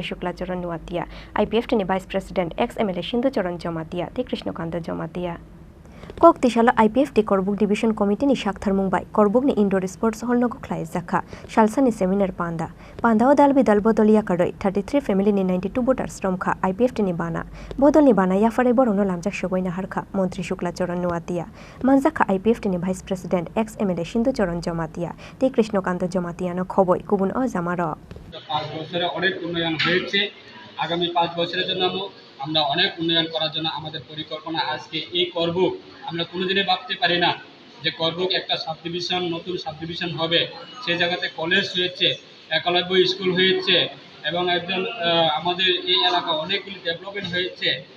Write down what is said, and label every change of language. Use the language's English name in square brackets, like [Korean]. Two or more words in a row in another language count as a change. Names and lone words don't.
[Kok Borok] Shuklacharan nuatia IPFT ni [English] Vice President ex MLA [Kok Borok] Sinducharan Jomatia T Krishnokanta Jomatia Koktisalo IPFT Karbook Division Committee ni Shakthar Mumbai Karbook ni Indoor Sports Hall no Khlai Zakha Shalsa ni seminar Panda o Dalbidal Bodol yakarwi 33 family ni 92 voters Romkha IPFT ni Bana Bodol ni Bana yafare borono lamjak shogoi na harkha Mantri Shuklacharan nuatia Manjaka IPFT ni [English] Vice President ex MLA [Kok Borok] Sinducharan Jomatia T Krishnokanta Jomatia no khoboi kubun o jamaro [Bangla] 5 বছরে অনেক উন্নয়ন হয়েছে আগামী 5 বছরের জন্য আমরা অনেক উন্নয়ন করার জন্য আমাদের পরিকল্পনা আজকে এই করবুক আমরা কোনোদিনই ভাবতে পারি না যে করবুক একটা [English] sub division [Bangla] নতুন [English] sub division [Bangla] হবে সেই জায়গাতে কলেজ হয়েছে একলব্য স্কুল হয়েছে এবং একজন আমাদের এই এলাকা অনেকগুলি ডেভেলপমেন্ট হয়েছে